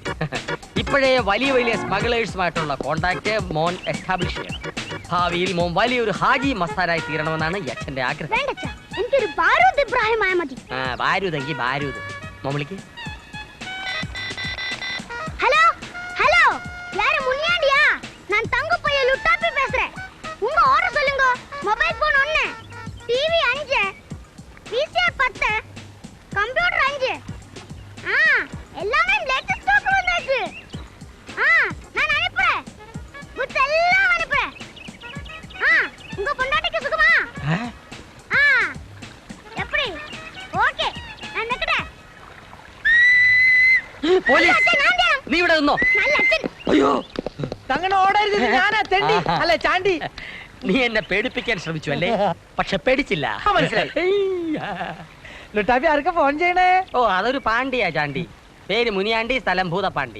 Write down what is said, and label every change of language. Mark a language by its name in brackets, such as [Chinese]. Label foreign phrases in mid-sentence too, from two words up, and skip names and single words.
[Malayalam] ഇപ്പോഴേ വലിയ വലിയ സ്മഗ്ലേഴ്സുമായിട്ടുള്ള കോണ്ടാക്ട് മോൻ എസ്റ്റാബ്ലിഷ് ചെയ്യണം. ഭാവിയിൽ മോൻ വലിയൊരു ഹാജി മസ്താനായി തീരണമെന്നാണ് ഈ അച്ഛന്റെ ആഗ്രഹം. എനിക്കൊരു ബാരൂദ് ഇബ്രാഹിം ആയ മതി. ബാരൂതെങ്കിൽ ബാരൂദ്. മോൻ വിളിക്ക്. [Tamil] ஹலோ ஹலோ, யாரு முனியாண்டியா? நான் தங்க பைய லுட்டாப்பி பேசுறேன். உங்க ஆர்டர் சொல்லுங்க. [English] mobile phone [Tamil] 1, டிவி 5, விசிஆர் 10, கம்ப்யூட்டர் 5. எல்லாமே [English] latest stock [Tamil] வந்தாச்சு. நான் அனுப்புறேன். குட்ஸ் எல்லாம் அனுப்புறேன். உங்க பொண்டாட்டிக்கு சுகமா? எப்படி? ஓகே, நான் நெக்கடே. [Malayalam] പോലീസ്, നീ ഇവിടെ നിന്നോ. അയ്യോ, അങ്ങനെ ഓടരുത്. ഞാനാ തെണ്ടി അല്ല ചാണ്ടി. നീ എന്നെ പേടിപ്പിക്കാൻ ശ്രമിച്ചു അല്ലേ? പക്ഷെ പേടിച്ചില്ല. മനസ്സിലായി. ലുട്ടാപ്പി ആർക്കാ ഫോൺ ചെയ്യണേ? ഓ, അതൊരു പാണ്ടിയാ ചാണ്ടി. പേര് മുനിയാണ്ടി, സ്ഥലം ഭൂതപ്പാണ്ടി.